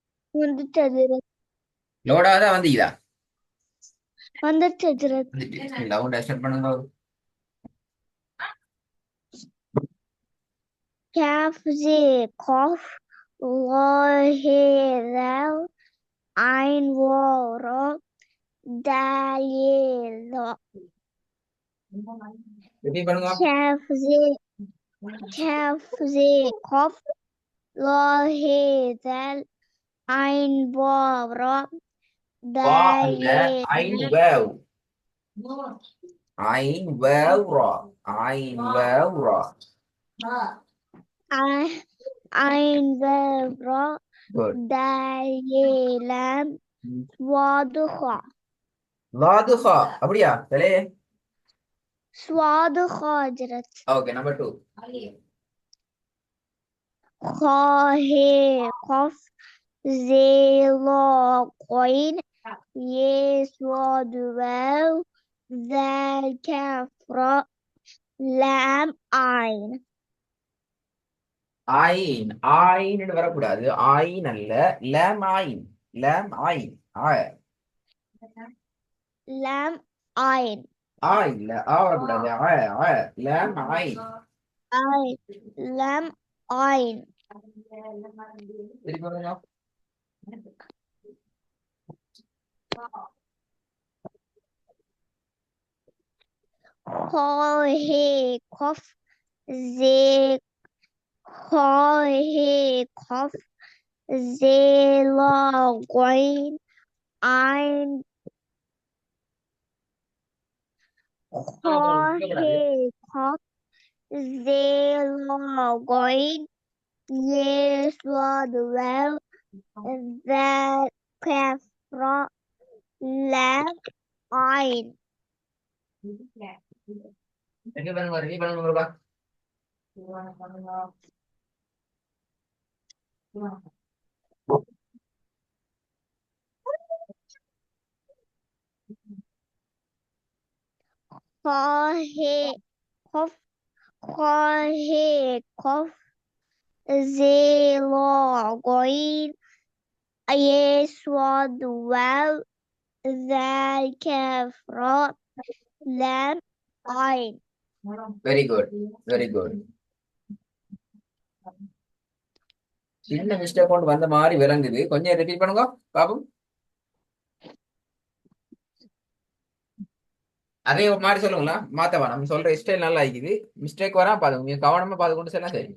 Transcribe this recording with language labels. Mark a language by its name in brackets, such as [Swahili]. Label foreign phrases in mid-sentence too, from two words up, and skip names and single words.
[Tamil] வந்துட்டு ஹஜ்ரத். லோடாக வந்து இதா வந்துட்டு ஹஜ்ரத். வந்துட்டு லவுண்ட் ஸ்டார்ட் பண்ணுங்க. [Arabic] كاف زي قاف الله ذال عين واو را دال ذا. [Tamil] ரிப்பீட் பண்ணுங்க. [Arabic] كاف زي قاف الله ذال عين واو را [Tamil] வா [Arabic] دال அல்ல, عين واو. عين واو را. عين واو را. عين واو را [Tamil] குட். [Arabic] دال لام واضحة. [Tamil] லாதுஹா அப்படியா சரி. [Arabic] واضحة ஹஜ்ரத். [Tamil] ஓகே நம்பர் 2. [Arabic] خاه قف زيلا قين يسود واو ذال كفر لام عين. [Tamil] ஐன் ஐன் வரக்கூடாது. ஐன் அல்ல, [Arabic] لام عين. لام عين. [Tamil] ஆ. [Arabic] لام عين. [Tamil] ஆ இல்ல, ஆ வரக்கூடாது. ஆ. ஆ. [Arabic] لام عين. عين لام عين. [Tamil] திருப்பி வருங்க. [Arabic] خاه قف زي خاه قف زيلا قين عين. خاه قف زيلا قين يسود واو ذا كفر لام عين. [Tamil] ரிப்பீட் பண்ணுங்க. ரிப்பீட் பண்ணுங்க. [Arabic] خاه قف خاه قف زيلا قين يسود واو ذا كفر لام عين. [English] very good. very good. [Tamil] சின்ன மிஸ்டேக் கொண்டு வந்த மாதிரி விளங்குது. கொஞ்சம் ரிப்பீட் பண்ணுங்க பாப்போம். அதே ஒரு மாதிரி சொல்லுங்களா, மாத்தவா நம்ம சொல்ற ஸ்டைல் நல்லா இருக்குது. மிஸ்டேக் வரா பாருங்க, நீங்க கவனமா பார்த்து கொண்டு சொன்னா சரி.